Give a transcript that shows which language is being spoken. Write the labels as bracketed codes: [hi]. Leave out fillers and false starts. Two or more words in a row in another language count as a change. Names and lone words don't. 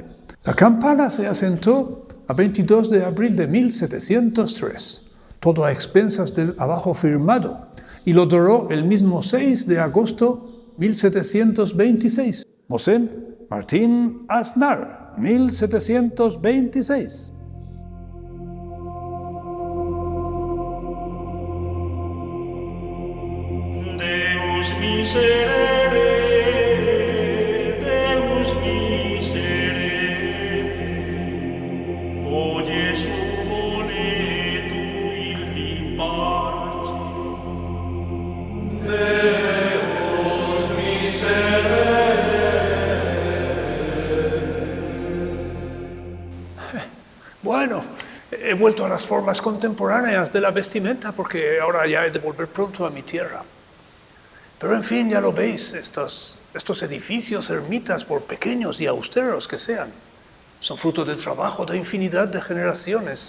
[es] La campana se asentó a 22 de abril de 1703. Todo a expensas del abajo firmado, y lo doró el mismo 6 de agosto 1726. Mosén Martín Aznar, 1726. [la] Deus miserere, Deus miserere, o Gesù voletu illi parce. Deus miserere, [es] vuelto a las formas contemporáneas de la vestimenta porque ahora ya he de volver pronto a mi tierra. Pero en fin, ya lo veis, estos edificios, ermitas, por pequeños y austeros que sean, son fruto del trabajo de infinidad de generaciones.